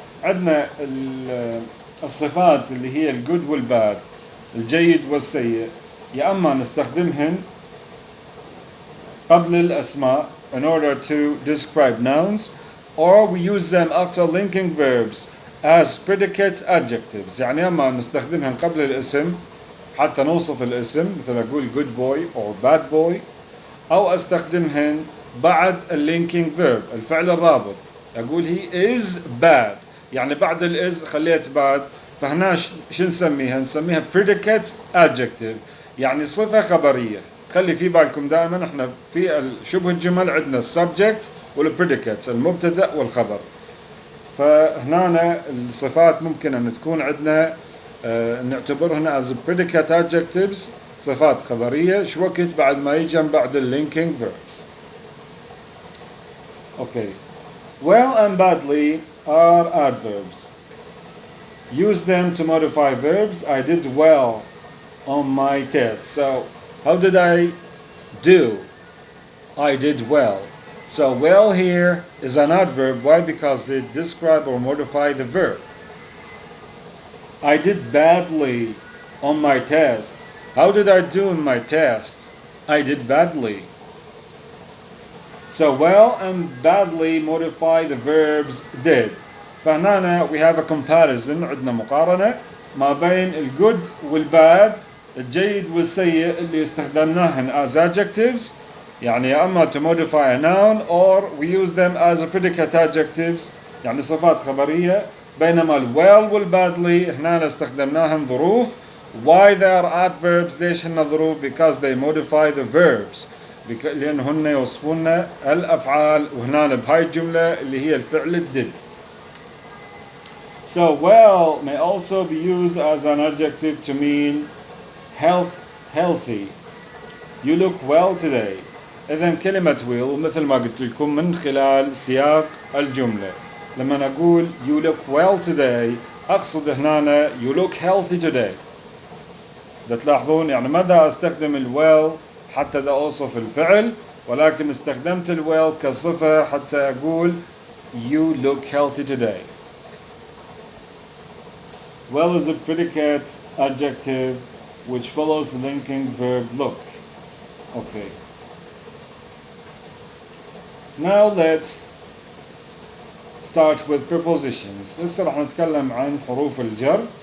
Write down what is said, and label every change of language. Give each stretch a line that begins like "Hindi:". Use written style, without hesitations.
Arabic: عندنا الصفات اللي هي الجود والباد، الجيد والسيء، يا أما نستخدمهن قبل الأسماء
English: in order to describe nouns, or we use them after linking verbs as predicate adjectives.
Arabic: يعني أما نستخدمهن قبل الاسم حتى نوصف الاسم، مثل أقول
English: good boy or bad boy،
Arabic: أو أستخدمهن بعد linking verb الفعل الرابط. أقول
English: he is bad،
Arabic: يعني بعد is خليت bad، فهنا شو نسميها؟ نسميها predicate adjective، يعني صفة خبرية. خلي في بالكم دائما احنا في شبه الجمل عندنا subject والpredicate، المبتدأ والخبر. فهنا الصفات ممكن أن تكون عندنا نعتبرها
English: as predicate adjectives،
Arabic: صفات خبرية، شو وقت بعد ما يجي بعد linking verbs.
English: Okay. Well and badly are adverbs. Use them to modify verbs. I did well on my test. So, how did I do? I did well. So, well here is an adverb. Why? Because they describe or modify the verb. I did badly on my test. How did I do in my test? I did badly. So well and badly modify the verbs did.
Arabic: فهنا
English: we have a comparison،
Arabic: عندنا مقارنة ما بين الجود والباد، الجيد والسيء اللي استخدمناهن
English: as adjectives،
Arabic: يعني يا أما
English: to modify a noun or we use them as predicate adjectives،
Arabic: يعني صفات خبرية. بينما well والbadly هنا استخدمناهن ظروف.
English: Why they are adverbs؟
Arabic: ليش هن ظروف؟
English: because they modify the verbs،
Arabic: لأن هن يوصفون الأفعال، وهنا بهاي الجملة اللي هي الفعل did.
English: So well may also be used as an adjective to mean healthy. You look well today.
Arabic: إذن كلمة will مثل ما قلت لكم من خلال سياق الجملة. لما نقول
English: you look well today
Arabic: أقصد هنا
English: you look healthy today.
Arabic: ده تلاحظون يعني مدى استخدم well حتى ده أوصف الفعل، ولكن استخدمت well كصفة حتى أقول
English: you look healthy today. Well is a predicate adjective which follows the linking verb look. Okay. Now let's start with prepositions.
Arabic: لسه راح نتكلم عن حروف الجر.